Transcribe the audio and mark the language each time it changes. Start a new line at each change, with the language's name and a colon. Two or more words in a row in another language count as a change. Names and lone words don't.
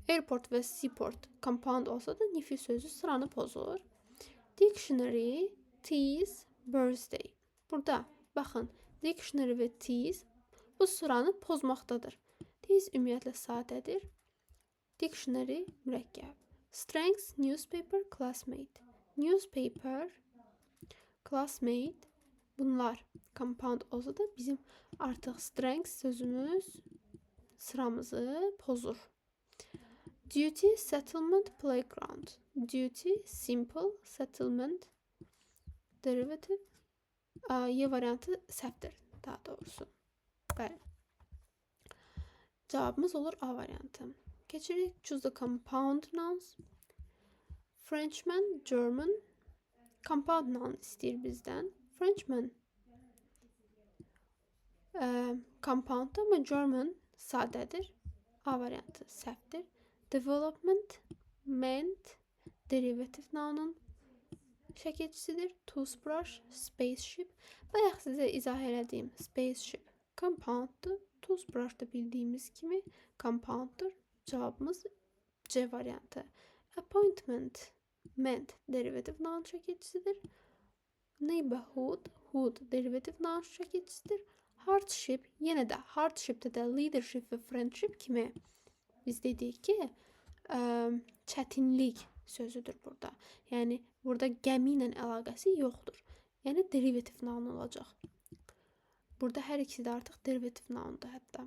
Azerbaijani: Airport ve
English: seaport compound
Azerbaijani: olsa da nifi sözü sıranı pozur.
English: Dictionary, tease, birthday.
Azerbaijani: Burada baxın, dictionary və tease bu sıranı pozmaqdadır. Tease ümumiyyətlə sadədir. Dictionary mürəkkəb.
English: Strengths, newspaper, classmate. Newspaper, classmate
Azerbaijani: bunlar compound olsa da bizim artıq strengths sözümüz sıramızı pozur.
English: Duty, settlement, playground. Duty, simple, settlement, derivative.
Azerbaijani: Y variantı səhvdir, daha doğrusu. Bəli. Cavabımız olur A variantı. Keçirik.
English: Choose the compound nouns. Frenchman, German. Compound noun
Azerbaijani: istəyir bizdən.
English: Frenchman compound
Azerbaijani: ama German sadədir. A variantı səhvdir.
English: Development, meant, derivative nounun şəkilçisidir. Toothbrush, spaceship.
Azerbaijani: Bayaq sizə izah elədiyim
English: spaceship compounddur.
Azerbaijani: Toothbrush da bildiyimiz kimi compounddur. Cavabımız C variantı.
English: Appointment, meant, derivative noun şəkilçisidir. Neighborhood, hood, derivative noun şəkilçisidir.
Azerbaijani: Hardship, yenə də hardshipdə də leadership və friendship kimi biz dedik ki, çətinlik sözüdür burada. Yəni burada gəmi ilə əlaqəsi yoxdur. Yəni
English: derivative noun
Azerbaijani: olacaq. Burada hər ikisi də artıq
English: derivative noundur
Azerbaijani: hətta.